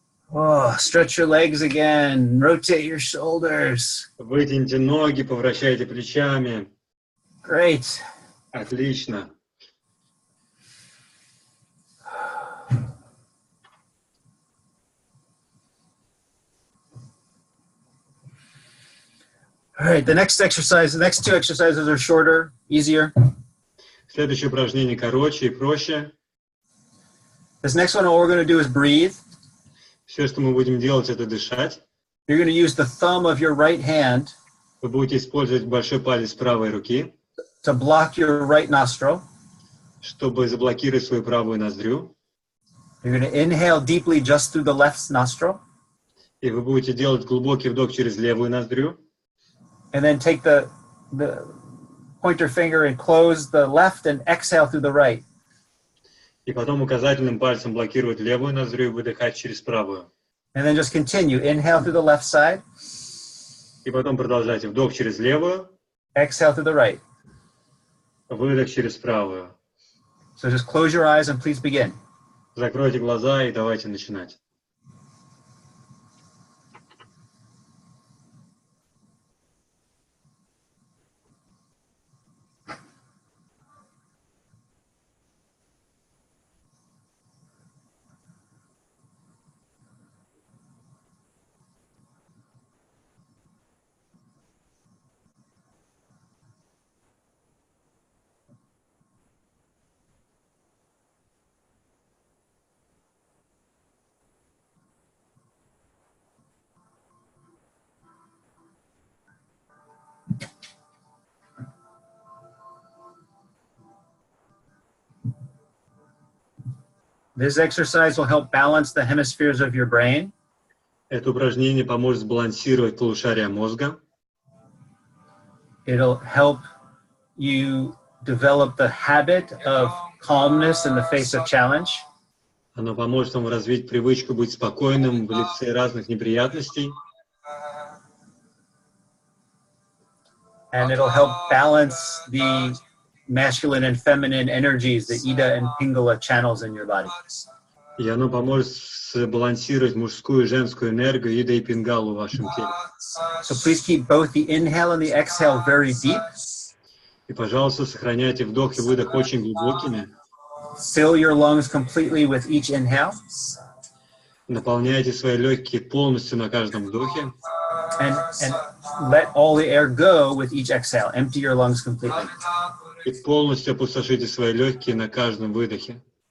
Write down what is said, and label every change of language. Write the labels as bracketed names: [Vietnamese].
[English] Oh, stretch your legs again. Rotate your shoulders. [Russian] Вытяните ноги, повращайте плечами. [English] Great. [Russian] Отлично. [English] All right, the next two exercises are shorter, easier. [Russian] Следующее упражнение короче и проще. [English] This next one, all we're going to do is breathe. [Russian] Все, что мы будем делать, это дышать. [English] You're going to use the thumb of your right hand [Russian] Вы будете использовать большой палец правой руки, [English] to block your right nostril. [Russian] чтобы заблокировать свою правую ноздрю. [English] You're going to inhale deeply just through the left nostril. [Russian] И вы будете делать глубокий вдох через левую ноздрю. [English] And then take the pointer finger and close the left and exhale through the right. [Russian] И потом указательным пальцем блокировать левую ноздрю и выдыхать через правую. [English] And then just continue. Inhale through the left side. [Russian] И потом продолжайте вдох через левую, [English] Exhale through the right. [Russian] выдох через правую. [English] So just close your eyes and please begin. [Russian] Закройте глаза и давайте начинать. [English] This exercise will help balance the hemispheres of your brain. [Russian] Это упражнение поможет сбалансировать полушария мозга. [English] It'll help you develop the habit of calmness in the face of challenge. [Russian] Оно поможет вам развить привычку быть спокойным в лице разных неприятностей. [English] And it'll help balance the masculine and feminine energies, the Ida and Pingala channels in your body. [Russian] И оно поможет сбалансировать мужскую и женскую энергию Ида и Пингалу в вашем теле. [English] So please keep both the inhale and the exhale very deep. [Russian] И, пожалуйста, сохраняйте вдох и выдох очень глубокими. [English] Fill your lungs completely with each inhale. [Russian] Наполняйте свои легкие полностью на каждом вдохе. [English] And let all the air go with each exhale. Empty your lungs completely. [Russian] И полностью опустошите свои легкие на каждом выдохе.